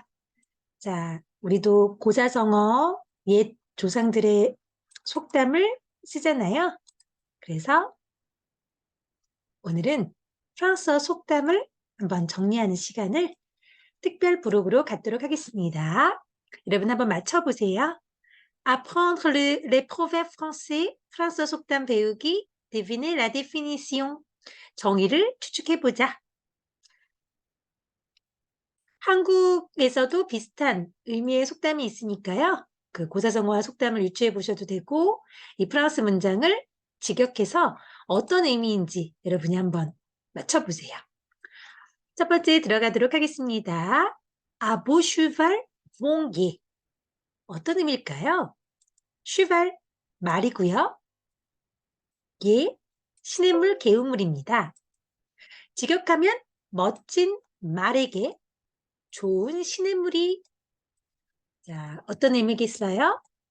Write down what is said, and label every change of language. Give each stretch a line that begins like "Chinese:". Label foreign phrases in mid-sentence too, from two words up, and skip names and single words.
Korean: 자, 우리도 고사성어, 옛 조상들의 속담을 쓰잖아요. 그래서 오늘은 프랑스어 속담을 한번 정리하는 시간을 특별 부록으로 갖도록 하겠습니다. 여러분 한번 맞춰보세요.
French: Apprendre les proverbes français,
Korean: 프랑스어 속담 배우기,
French: deviner la définition.
Korean: 정의를 추측해보자. 한국에서도 비슷한 의미의 속담이 있으니까요. 그 고사성어와 속담을 유추해 보셔도 되고, 이 프랑스 문장을 직역해서 어떤 의미인지 여러분이 한번 맞춰보세요. 첫 번째 들어가도록 하겠습니다.
French: À beau cheval, bon guet.
Korean: 어떤 의미일까요? cheval, 말이고요. 개, 시냇물 개우물입니다. 직역하면 멋진 말에게 좋은 시냇물이. 자, 어떤 의미겠어요?